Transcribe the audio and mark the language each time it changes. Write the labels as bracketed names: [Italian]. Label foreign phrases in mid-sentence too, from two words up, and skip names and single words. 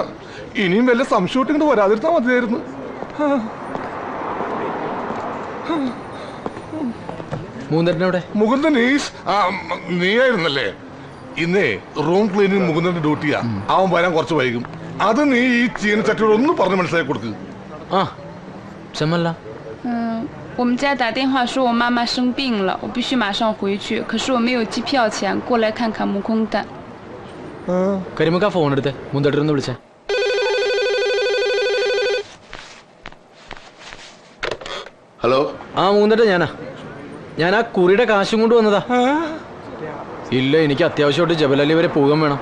[Malayalam] ഇനിയും വല്ല സംശയം ഇങ്ങോട്ട് വരാതിരുത്താൻ മതിയായിരുന്നു. മുകുന്ദൻ നീയായിരുന്നല്ലേ? ഇന്നേ [English] room cleaning [Malayalam] മുകുന്ദന്റെ ഡ്യൂട്ടിയാ. അവൻ വരാൻ കുറച്ച് വൈകും. അത് നീ ഈ ചീനച്ചട്ടിയോട് ഒന്ന് പറഞ്ഞ് മനസ്സിലാക്കി കൊടുക്ക്. [Chinese] 我们家打电话说我妈妈生病了，我必须马上回去。可是我没有机票钱，过来看看木空蛋。 [Malayalam] കരിമുക്ക ഫോൺ എടുത്ത് മുന്തേട്ടനൊന്ന് വിളിച്ചേ. ഹലോ. ആ മൂന്നേട്ട ഞാൻ ആ കുറിയുടെ കാശും കൊണ്ട് വന്നതാ. ഇല്ല, എനിക്ക് അത്യാവശ്യമായിട്ട് ജബലലി വരെ പോകാൻ വേണം.